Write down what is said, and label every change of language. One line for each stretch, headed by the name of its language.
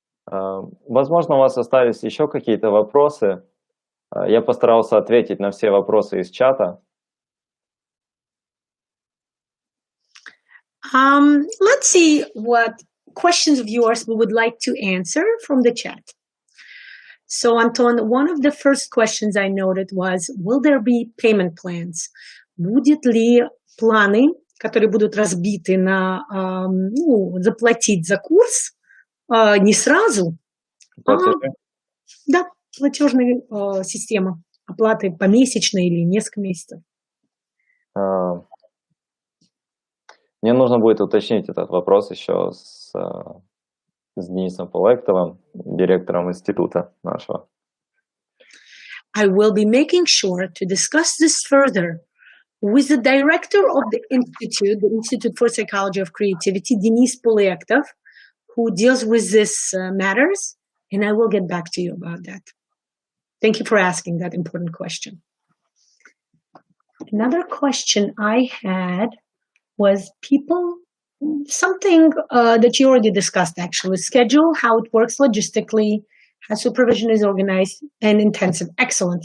Russian: Возможно, у вас остались еще какие-то вопросы. Я постарался ответить на все вопросы из чата.
English: Let's see what questions of yours we would like to answer from the chat. So, Anton, one of the first questions I noted was, will there be payment plans?
Russian: Будет ли планы, которые будут разбиты на заплатить за курс не сразу, да, платежная система оплаты помесячно или несколько месяцев? Мне нужно будет уточнить этот вопрос еще с Денисом Полектовым, директором института нашего.
English: I will be making sure to discuss this further with the director of the Institute for Psychology of Creativity, Denis Polektov, who deals with this matters, and I will get back to you about that. Thank you for asking that important question. Another question I had was something that you already discussed, actually, schedule, how it works logistically, how supervision is organized, and intensive. Excellent.